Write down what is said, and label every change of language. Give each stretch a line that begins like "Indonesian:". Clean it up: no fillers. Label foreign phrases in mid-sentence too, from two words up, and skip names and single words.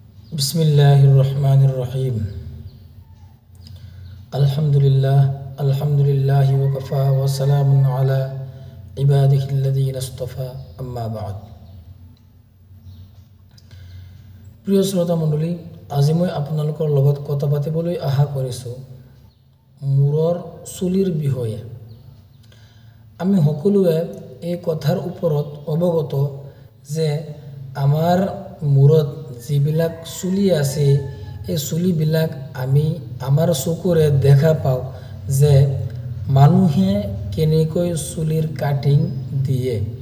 Arabic: بسم الله الرحمن الرحيم۔ الحمد لله وكفى وسلام على عباده الذين اصطفى، أما بعد.
Assamese: প্ৰিয় শ্ৰোতা মণ্ডলী, আজি মই আপোনালোকৰ লগত কথা পাতিবলৈ আশা কৰিছোঁ মূৰৰ চুলিৰ বিষয়ে। আমি সকলোৱে এই কথাৰ ওপৰত অৱগত যে আমাৰ মূৰত যিবিলাক চুলি আছে, এই চুলিবিলাক আমি আমাৰ চকুৰে দেখা পাওঁ যে মানুহে কেনেকৈ চুলিৰ কাটিং দিয়ে।